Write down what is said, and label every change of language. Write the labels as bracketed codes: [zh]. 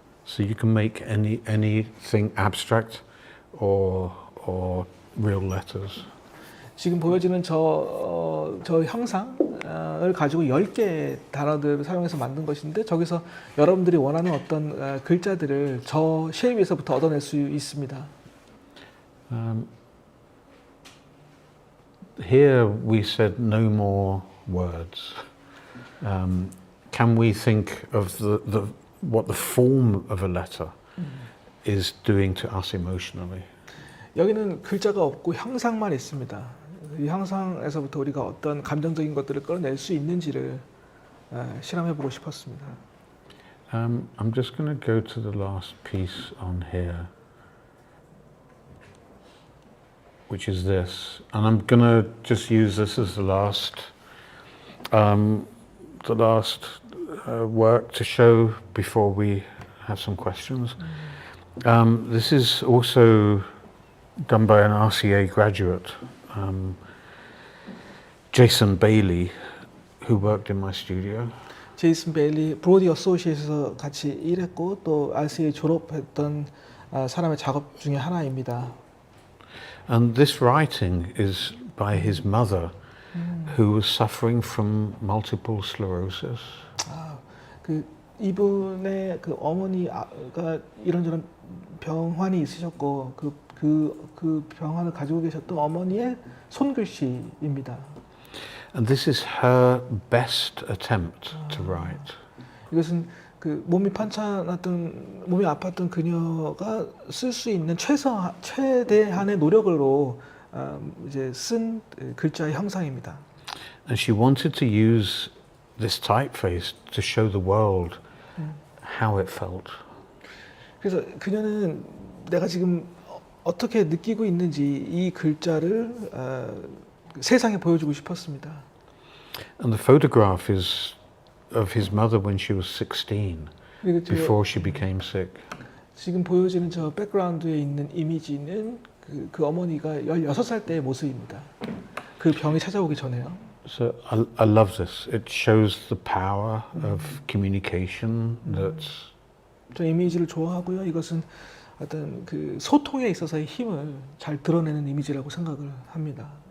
[en] So you can make anything abstract or real letters. [ko] 지금 보여지는 저 형상을 가지고 10개의 단어들을 사용해서 만든 것인데 저기서 여러분들이 원하는 어떤 글자들을 저 쉐입에서부터 얻어낼 수 있습니다. [en] Here we said no more words. Can we think of what the form of a letter is doing to us emotionally? [ko] 여기는 글자가 없고 형상만 있습니다. 이 형상에서부터 우리가 어떤 감정적인 것들을 끌어낼 수 있는지를 실험해보고 싶었습니다. [en] I'm just going to go to the last piece on here, which is this, and I'm going to just use this as the last work to show before we have some questions. This is also done by an RCA graduate, Jason Bailey, who worked in my studio. [ko] 제이슨 베일리 브로디 어소시에이트에서 같이 일했고 또 RCA 졸업했던 사람의 작업 중에 하나입니다. [en] And this writing is by his mother, who was suffering from multiple sclerosis. [ko] 그 이분의 그 어머니가 이런저런 병환이 있으셨고 그 병환을 가지고 계셨던 어머니의 손글씨입니다. [en] And this is her best attempt to write. [ko] 이것은 그 몸이 편찮았던 몸이 아팠던 그녀가 쓸 수 있는 최대한의 노력으로 이제 쓴 글자의 형상입니다. [en] And she wanted to use this typeface to show the world how it felt. [ko] 그래서 그녀는 내가 지금 어떻게 느끼고 있는지 이 글자를 세상에 보여주고 싶었습니다. [en] And the photograph is of his mother when she was 16, before she became sick. [ko] 지금 보여지는 저 백그라운드에 있는 이미지는 그 어머니가 16살 때의 모습입니다. 그 병이 찾아오기 전에요. [en] So I love this. It shows the power of communication. That's. [ko] 저 이미지를 좋아하고요. 이것은 어떤 그 소통에 있어서의 힘을 잘 드러내는 이미지라고 생각을 합니다.